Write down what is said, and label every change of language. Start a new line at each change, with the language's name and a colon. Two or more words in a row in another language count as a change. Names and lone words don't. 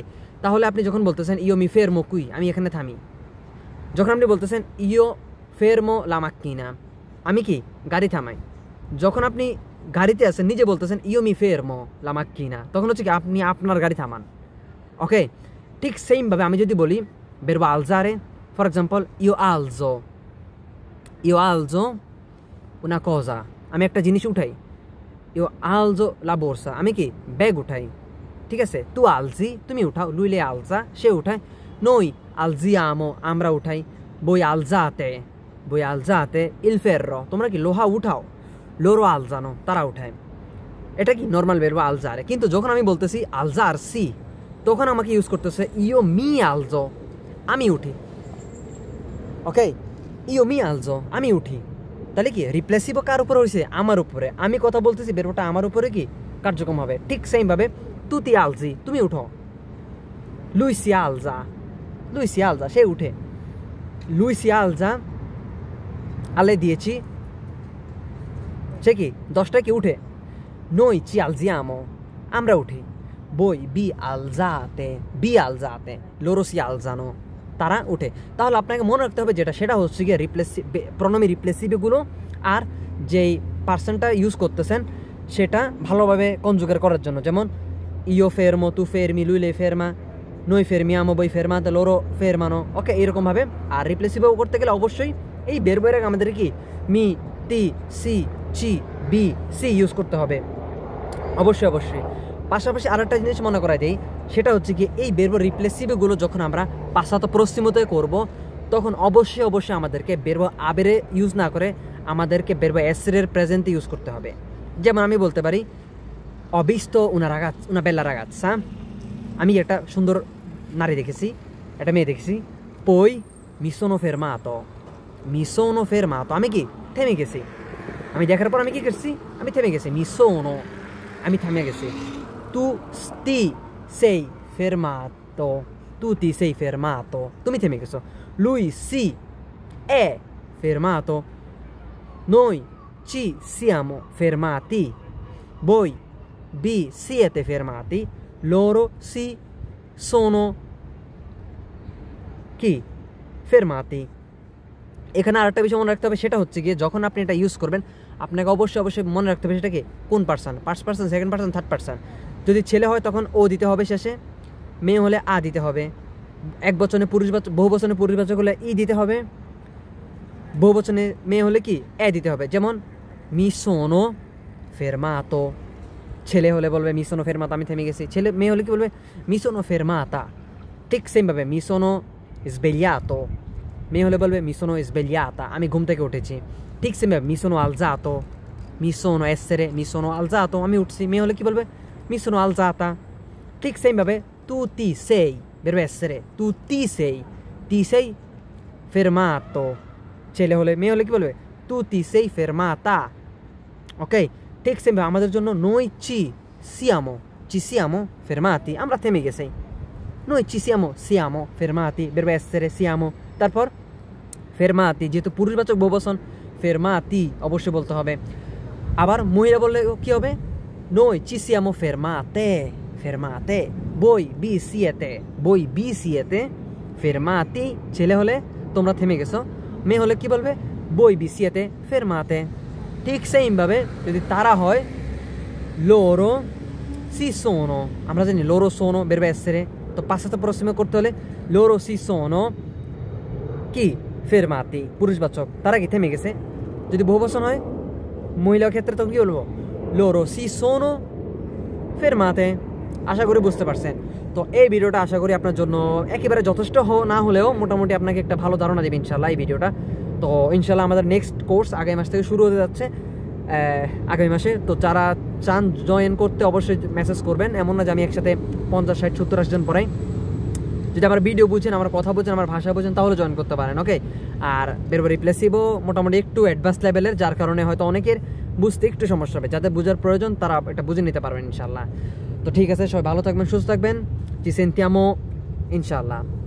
Bangla: তাহলে আপনি যখন বলতেছেন
Italian: io mi fermo qui
Bangla: আমি এখানে থামি, যখন আপনি বলতেছেন
Italian: io fermo la macchina
Bangla: আমি কি গাড়ি থামাই, যখন আপনি গাড়িতে আছেন নিজে বলতেছেন
Italian: io mi fermo la macchina,
Bangla: তখন হচ্ছে কি আপনি আপনার গাড়ি থামান, ওকে। ঠিক সেমভাবে আমি যদি বলি
Italian: verbo alzare,
English: for example
Italian: io alzo una cosa,
Bangla: আমি একটা জিনিস উঠাই,
Italian: io alzo la borsa
Bangla: আমি কি ব্যাগ উঠাই, ঠিক আছে।
Italian: tu alzi
Bangla: তুমি উঠাও,
Italian: lui lei alza
Bangla: সে উঠায়,
Italian: noi alziamo
Bangla: আমরা উঠাই,
Italian: voi alzate il ferro
Bangla: তোমরা কি লোহা উঠাও,
Italian: loro alzano
Bangla: তারা উঠায়। এটা কি নর্মাল
Italian: verbo alzare.
Bangla: কিন্তু যখন আমি বলতেছি আলজারসি তখন আমাকে ইউজ করতেছে
Italian: io mi alzo
Bangla: আমি উঠি, ওকে,
Italian: io mi alzo
Bangla: আমি উঠি। তাহলে কি রিপ্লেসিভ কার উপরে হয়েছে, আমার উপরে, আমি কথা বলতেছি বেরবোটা আমার উপরে কি কার্যক্রম হবে। ঠিক সেমভাবে
Italian: tu ti alzi
Bangla: তুমি উঠো,
Italian: lui si alza
Bangla: সে উঠে,
Italian: lui si alza alle 10
Bangla: সে কি 10টায় কি উঠে,
Italian: noi ci alziamo
Bangla: আমরা উঠি,
Italian: voi vi alzate loro si alzano
Bangla: তারা ওঠে। তাহলে আপনাকে মনে রাখতে হবে যেটা সেটা হচ্ছে গিয়ে
Italian: pronomi riflessivi
Bangla: আর যেই পার্সনটা ইউজ করতেছেন সেটা ভালোভাবে কনজুগেট করার জন্য। যেমন
Italian: io fermo, tu fermi, lui lei ferma, noi fermiamo, voi fermate, loro fermano,
Bangla: ওকে এরকমভাবে। আর রিপ্লেসিভও করতে গেলে অবশ্যই এই বের আগে আমাদের কি
Italian: mi, ti, si, ci, vi, si
Bangla: ইউজ করতে হবে অবশ্যই। পাশাপাশি আরেকটা জিনিস মনে করা দেই, সেটা হচ্ছে কি এই
Italian: verbi riflessivi
Bangla: যখন আমরা
Italian: passato prossimo
Bangla: করব তখন অবশ্যই আমাদেরকে
Italian: verbo avere
Bangla: ইউজ না করে আমাদেরকে
Italian: verbo essere
Bangla: প্রেজেন্টে ইউজ করতে হবে। যেমন আমি বলতে পারি
Italian: ho visto una bella ragazza,
Bangla: আমি একটা সুন্দর নারী দেখেছি, একটা মেয়ে দেখেছি,
Italian: poi mi sono fermato,
Bangla: আমি কি থেমে গেছি, আমি দেখার পর আমি কি করছি, আমি থেমে গেছি, আমি থেমে গেছি।
Italian: tu ti sei fermato,
Bangla: তুমি থেমে গেছো।
Italian: lui si è fermato, noi ci siamo fermati, voi vi siete fermati, loro si sono কি fermati।
Bangla: এখানে আরেকটা বিষয় মনে রাখতে হবে, সেটা হচ্ছে গিয়ে যখন আপনি এটা ইউজ করবেন আপনাকে অবশ্যই মনে রাখতে হবে সেটা কি কোন পার্সন,
English: first person, second person, third person.
Bangla: যদি ছেলে হয় তখন ও দিতে হবে শেষে, মেয়ে হলে আ দিতে হবে, বহুবচনে পুরুষবাচক হলে ই দিতে হবে, বহুবচনে মেয়ে হলে কি এ দিতে হবে।
Italian: যেমন mi sono fermato,
Bangla: ছেলে হলে বলবে
Italian: mi sono fermato,
Bangla: আমি থেমে গেছি। মেয়ে হলে কি বলবে
Italian: mi sono fermata।
Bangla: ঠিক সেম ভাবে
Italian: mi sono svegliato,
Bangla: মেয়ে হলে বলবে
Italian: mi sono svegliata,
Bangla: আমি ঘুম থেকে উঠেছি। ঠিক সেম ভাবে
Italian: mi sono alzato, mi sono alzato,
Bangla: আমি উঠছি। মেয়ে হলে কি বলবে
Italian: mi sono alzata।
Bangla: ঠিক সেম ভাবে
Italian: tu ti sei, verbo essere, tu ti sei fermato,
Bangla: ছেলে হলে, মেয়ে হলে কি বলবে
Italian: tu ti sei fermata,
Bangla: ওকে। ঠিক সেম ভাবে আমাদের জন্য
Italian: noi ci siamo fermati,
Bangla: আমরা থেমে গেছি।
Italian: noi ci siamo fermati, verbo essere, siamo,
Bangla: তারপর fermati, যেহেতু পুরুষবাচক বহুবচন fermati অবশ্যই বলতে হবে। আবার মহিলা বললে কি হবে
Italian: noi ci siamo fermate, voi vi siete fermati,
Bangla: ছেলে হলে তোমরা থেমে গেছো, মেয়ে হলে কি বলবে
Italian: voi vi siete fermate।
Bangla: ঠিক সেম ভাবে যদি তারা হয়
Italian: loro si sono,
Bangla: আমরা জানি
Italian: loro sono verbo essere,
Bangla: তো
Italian: passato prossimo
Bangla: করতে হলে
Italian: loro si sono
Bangla: কি fermati, পুরুষবাচক, তারা কি থেমে গেছে। যদি বহুবচন হয় মহিলার ক্ষেত্রে তখন কি বলবো
Italian: loro si sono fermate।
Bangla: আশা করি বুঝতে পারছেন। তো এই ভিডিওটা আশা করি আপনার জন্য একেবারে যথেষ্ট না হলেও মোটামুটি আপনাকে একটা ভালো ধারণা দেবে ইনশাল্লাহ এই ভিডিওটা। তো ইনশাল্লাহ আমাদের নেক্সট কোর্স আগামী মাস থেকে শুরু হতে যাচ্ছে, আগামী মাসে। তো যারা চান জয়েন করতে অবশ্যই মেসেজ করবেন। এমন না যে আমি একসাথে 50, 60, 70, 80 জন পড়াই। যদি আমার ভিডিও বুঝেন, আমার কথা বুঝেন, আমার ভাষা বুঝেন, তাহলে জয়েন করতে পারেন, ওকে। আর
Italian: verbo riflessivo
Bangla: মোটামুটি একটু
English: advance level,
Bangla: যার কারণে হয়তো অনেকের বুঝতে একটু সমস্যা হবে। যাদের বোঝার প্রয়োজন তারা এটা বুঝে নিতে পারবেন ইনশাল্লাহ। তো ঠিক আছে, সবাই ভালো থাকবেন, সুস্থ থাকবেন,
Italian: ci sentiamo ইনশাল্লাহ।